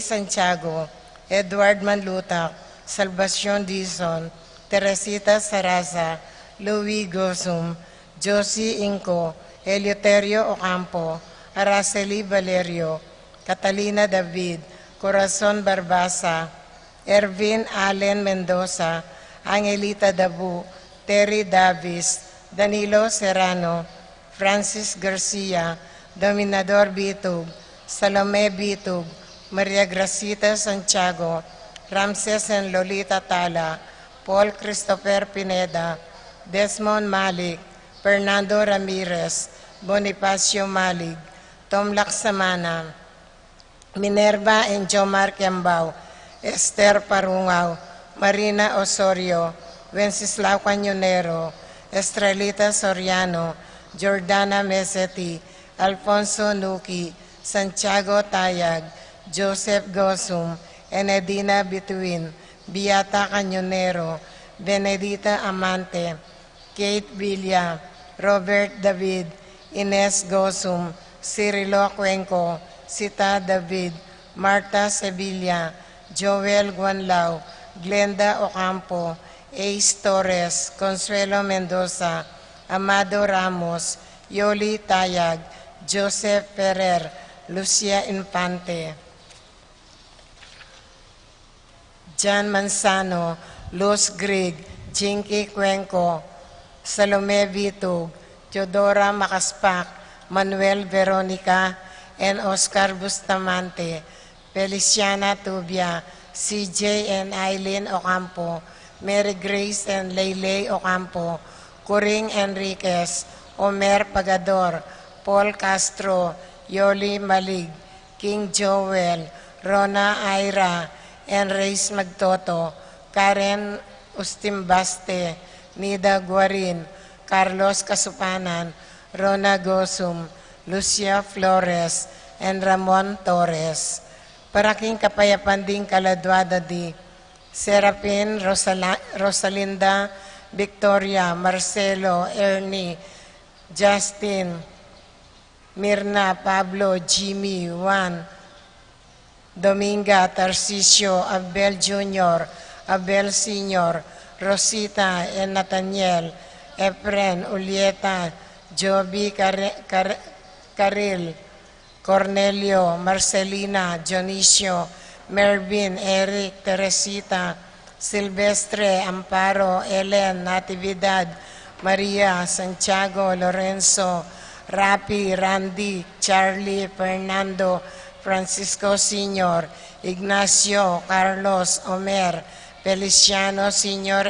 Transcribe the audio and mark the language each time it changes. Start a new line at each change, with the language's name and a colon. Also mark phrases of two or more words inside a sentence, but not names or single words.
Pampanga: Santiago, Edward Manlutak, Salvacion Dizon, Teresita Sarasa, Louis Gosum, Josie Inco, Eleuterio Ocampo, Araceli Valerio, Catalina David, Corazon Barbasa, Ervin Allen Mendoza, Angelita Dabu, Terry Davis, Danilo Serrano, Francis Garcia, Dominador Bitug, Salome Bitug, Maria Gracita Santiago, Ramses and Lolita Tala, Paul Christopher Pineda, Desmond Malik, Fernando Ramirez, Bonifacio Malig, Tom Laksamana, Minerva and Jomar Kiambao, Esther Parungaw, Marina Osorio, Wenceslao Cañonero, Estrelita Soriano, Jordana Meseti, Alfonso Nuki, Santiago Tayag, Joseph Gosum, Enedina Bituin, Beata Cañonero, Benedita Amante, Kate Villa, Robert David, Ines Gosum, Cirilo Cuenco, Sita David, Marta Sevilla, Joel Guanlao, Glenda Ocampo, Ace Torres, Consuelo Mendoza, Amado Ramos, Yoli Tayag, Joseph Ferrer, Lucia Infante, John Manzano, Luz Grig, Jinky Cuenco, Salome Vitug, Teodora Makaspak, Manuel Veronica, and Oscar Bustamante, Feliciana Tubia, CJ and Eileen Ocampo, Mary Grace and Leyley Ocampo, Coring Enriquez, Omer Pagador, Paul Castro, Yoli Malig, King Joel, Rona Ira, and Reyes Magtoto, Karen Ustimbaste, Nida Guarin, Carlos Kasupanan, Rona Gosum, Lucia Flores, and Ramon Torres. Paraking kapayapan din kaladwada di Serapin, Rosalinda, Victoria, Marcelo, Ernie, Justin, Mirna, Pablo, Jimmy, Juan, Dominga, Tarcisio, Abel Jr., Abel Sr., Rosita, and Nathaniel, Efren, Ulieta, Joby Caril, Cornelio, Marcelina, Dionisio, Mervin, Eric, Teresita, Silvestre, Amparo, Ellen, Natividad, Maria, Santiago, Lorenzo, Rapi, Randy, Charlie, Fernando, Francisco Sr., Ignacio, Carlos, Omer, Feliciano Sr.